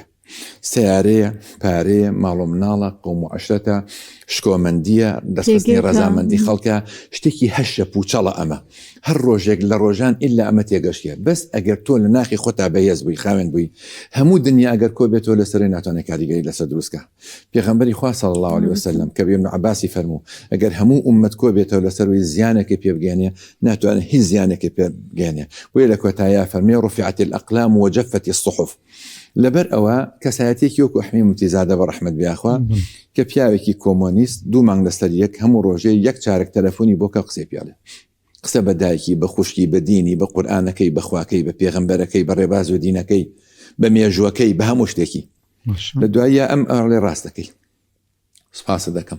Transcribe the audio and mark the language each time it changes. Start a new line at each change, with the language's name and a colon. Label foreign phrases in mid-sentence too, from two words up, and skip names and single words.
Central Kurdish: سیارەیە پارەیە ماڵ و مناڵە قەوم و عەشرەتە شکۆمەندیە دەستخستنی ڕەزامەندی خەڵکە شتێکی هەشە پوچەڵە ئەمە هەر ڕۆژێک لە ڕۆژان ئللا ئەمە تێگەشتە بەس ئەگەر تۆ لە ناخی خۆتا بەهێز بووی خاوێن بووی هەموو دنیا ئەگەر کۆ بێتەوە لەسەرێ ناتوانێت کاریگەری لەسەر دروستکە پێغەمبەری خوا
Arabic: صلی الله علیه وسلم
Central Kurdish: کە ابن عباسی فەرموو ئەگەر هەموو ئومەت کۆ بێتەوە لەسەروی زیانێکی پێ بگەێنێ ناتوانێت هیچ زیانێکی پێ بگەێنێ وی لە کۆتایە فەرمێ
Arabic: رفعت الأقلام وجفت الصحف
Central Kurdish: لەبەر ئەوە کەسایەتێکی وەکو ئەحمی موتیزادە بە ڕەحمەت بیاخوا کە پیاوێکی کۆمۆنیست دوو مانگ لەسەر یەک هەموو ڕۆژێ یەک چارەک تەلەفۆنی بۆ کە قسەی پیاڵێ قسە بە دایکی بە خوشکی بە دینی بە قورئانەکەی بە خواکەی بە پێغەمبەرەکەی بە ڕێباز و دینەکەی بە مێژووەکەی بە هەموو شتێکی لە دوایە ئەم ئەڵێ ڕاستەکەی سپاسە دەکەم